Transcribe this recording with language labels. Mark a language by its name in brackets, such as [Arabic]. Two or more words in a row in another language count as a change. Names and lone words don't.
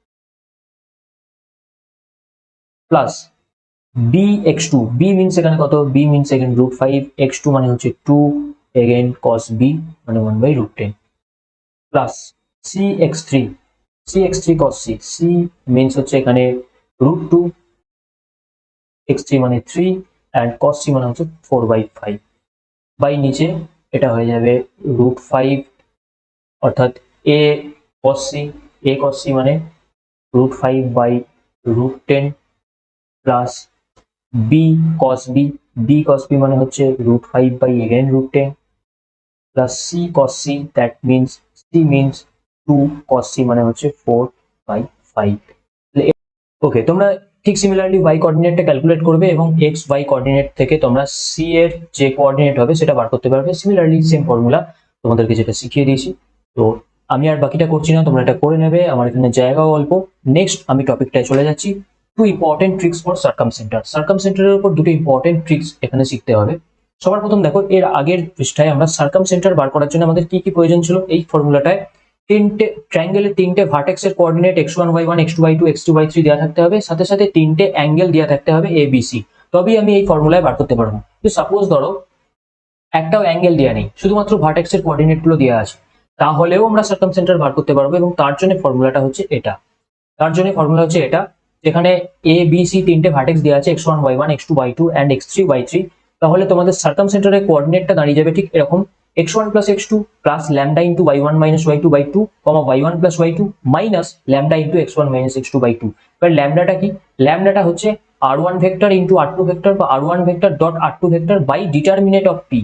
[English] plus b x2, b means [Bangla] এখানে কত, [English] b means [Bangla] এখানে √5, x2 মানে হচ্ছে 2, [English] again cos b [Bangla] মানে [English] 1/√10 plus c x3, c x3 cos c, c means [Bangla] হচ্ছে এখানে √2, x3 মানে 3 and cos c মানে হচ্ছে 4/5 বাই নিচে এটা হয়ে যাবে √5, অর্থাৎ [English] a cos c, a cos c [Bangla] মানে [English] √5/√10 plus b cos b, b cos b [Bangla] মানে হচ্ছে √5/√10 [English] plus c cos c, that means c means 2 cos c [Bangla] মানে হচ্ছে 4/5। ওকে, তোমরা ঠিক [English] similarly y coordinate calculate [Bangla] করবে এবং [English] x y coordinate [Bangla] থেকে তোমরা c এর যে কোঅর্ডিনেট হবে সেটা বার করতে পারবে। [English] similarly same formula [Bangla] তোমাদেরকে যেটা শিখিয়ে দিয়েছি। তো আমি আর বাকিটা করছি না, তোমরা এটা করে নেবে, আমার এখানে জায়গাও অল্প। নেক্সট আমি টপিকটায় চলে যাচ্ছি, [English] two important tricks for circumcenter. [Bangla] সার্কামসেন্টারের উপর দুটো [English] important tricks [Bangla] এখানে শিখতে হবে। সবার প্রথম দেখো, এর আগের পৃষ্ঠায় আমরা সার্কামসেন্টার বার করার জন্য আমাদের কি কি প্রয়োজন ছিল, এই ফর্মুলাটায় তিনটে ট্রায়াঙ্গেলের তিনটে [English] vertex's coordinate [Bangla] x1 y1 x2 y2 x3 y3 দেওয়া থাকতে হবে, সাথে সাথে তিনটে অ্যাঙ্গেল দেওয়া থাকতে হবে a b c, তবেই আমি এই ফর্মুলায় বার করতে পারবো। তো সাপোজ ধরো একটাও অ্যাঙ্গেল দেওয়া নেই, শুধুমাত্র [English] vertex's coordinate [Bangla] গুলো দেওয়া আছে, তাহলেও আমরা সার্কামসেন্টার বার করতে পারবো। এবং তার জন্য ফর্মুলাটা হচ্ছে এটা, যেখানে এ বি সি তিনটে ভার্টেক্স দেওয়া আছে, [English] x1 y1 x2 y2 and x3 y3. [Bangla] তাহলে তোমাদের সার্কামসেন্টারের কোঅর্ডিনেটটা দাঁড়িয়ে যাবে ঠিক এরকম, [English] x1 plus x2 plus lambda into y1 minus y2 by 2, y1 plus y2 minus lambda into x1 minus x2 by 2. [Bangla] এবার ল্যামডাটা কি? ল্যামডাটা হচ্ছে [English] r1 vector into r2 vector [Bangla] বা [English] r1 vector dot r2 vector by determinant of p.